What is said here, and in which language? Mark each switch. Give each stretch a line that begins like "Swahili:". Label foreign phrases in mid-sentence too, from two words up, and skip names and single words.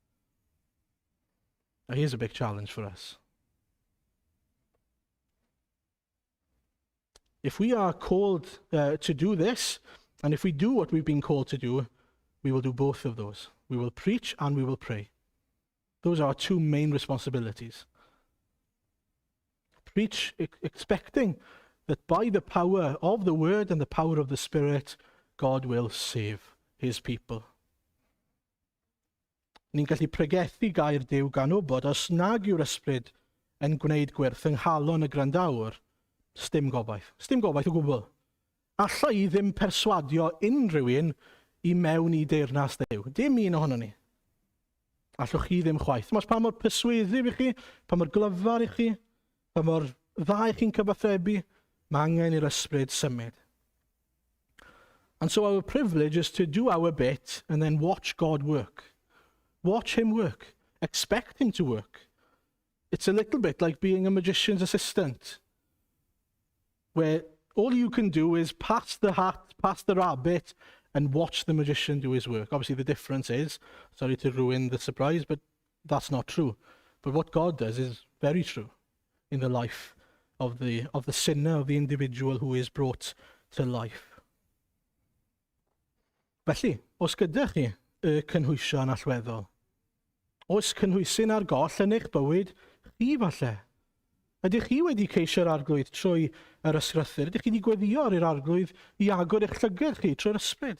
English: Now, here's a big challenge for us. If we are called to do this, and if we do what we've been called to do, we will do both of those. We will preach and we will pray. Those are our two main responsibilities. Preach, expecting that by the power of the word and the power of the Spirit, God will save his people.
Welsh: Ni'n gallu pregethu gair Duw gan wybod os nag yw'r ysbryd yn gwneud gwerth yng nghalon y grandawr, sdim gobaith. Sdim gobaith o gwbl. Alla i ddim perswadio unrhyw un i mewn i deyrnas Duw. Dim un ohono ni. Allwch chi ddim chwaith. Mas pa mor perswyddif i chi, pa mor glyfar i chi, pa mor dda i chi'n cyfathrebu, mae angen i'r ysbryd symud.
English: And so our privilege is to do our bit and then watch God work. Watch him work. Expect him to work. It's a little bit like being a magician's assistant, where all you can do is pass the hat, pass the rabbit, and watch the magician do his work. Obviously, the difference is, sorry to ruin the surprise, but that's not true. But what God does is very true in the life of the sinner, of the individual who is brought to life.
Welsh: Felly, os gyda chi y cynhwysion allweddol, os cynhwysyn ar goll yn eich bywyd, chi falle, ydych chi wedi ceisio'r arglwydd trwy yr ysgrythyr? Ydych chi wedi gweddio i'r arglwydd i agor eich llygad chi trwy'r ysbryd?